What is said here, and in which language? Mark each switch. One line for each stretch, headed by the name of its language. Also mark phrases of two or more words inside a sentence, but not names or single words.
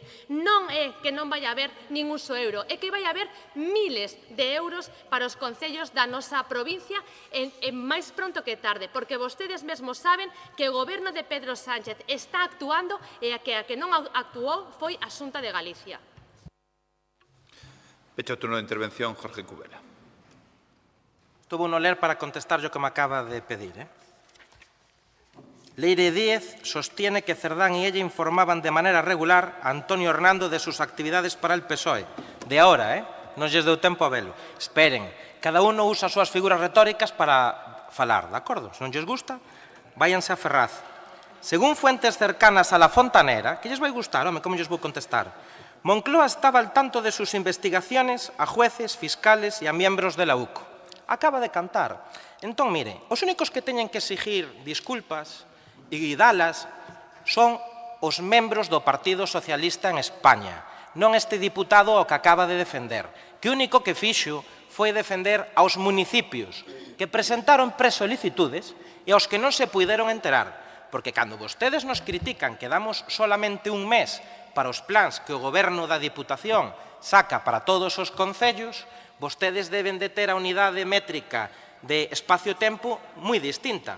Galician: Non é que non vai haber ningún só euro, é que vai haber miles de euros para os concellos da nosa provincia máis pronto que tarde, porque vostedes mesmos saben que o Goberno de Pedro Sánchez está actuando e a que non actuou foi a Xunta de Galicia. Pecha o turno de intervención, Jorge Cubela. Estuvo no ler para contestar o que me acaba de pedir.
Spanish: Leire Díez sostiene que Cerdán y ella informaban de manera regular a Antonio Hernando de sus actividades para el PSOE. De ahora,
Galician: non lles deu tempo a velo.
Spanish: Esperen, cada uno
Galician: usa as súas figuras retóricas para falar, de acordo? Se non lles gusta, váyanse a Ferraz.
Spanish: Según fuentes cercanas a la Fontanera,
Galician: que lles vai gustar, home, como lles vou contestar,
Spanish: Moncloa estaba al tanto de sus investigaciones a jueces, fiscales e a miembros de la UCO.
Galician: Acaba de cantar. Entón, mire, os únicos que teñen que exigir disculpas e dalas son os membros do Partido Socialista en España, non este diputado ao que acaba de defender, que o único que fixo foi defender aos municipios que presentaron presolicitudes e aos que non se puideron enterar, porque cando vostedes nos critican que damos solamente un mes para os plans que o Goberno da Diputación saca para todos os concellos, vostedes deben de ter a unidade métrica de espacio-tempo moi distinta.